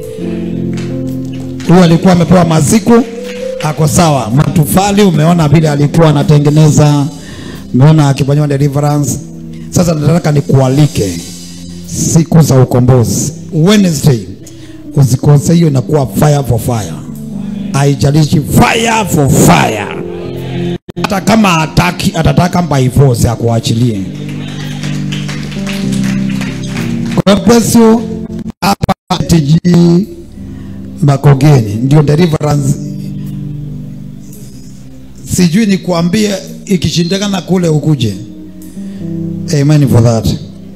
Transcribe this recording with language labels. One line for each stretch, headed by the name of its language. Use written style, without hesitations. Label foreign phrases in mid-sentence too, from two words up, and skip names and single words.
Swahili: Huyu alikuwa amepewa maziku, ako sawa. Matofali umeona vile alikuwa anatengeneza, umeona akifanywa deliverance. Sasa nataka nikualike siku za ukombozi. Wednesday usikose, hiyo inakuwa
English: fire for fire.
Swahili: Haijalishi,
English: fire for fire.
Swahili: Hata kama atataka
English: by force
Swahili: ya kuachilie.
English: God bless you.
Swahili: Hapa TG Makongeni ndio deliverance. Sijui ni kuambie ikishindikana kule ukuje.
English: Amen for that.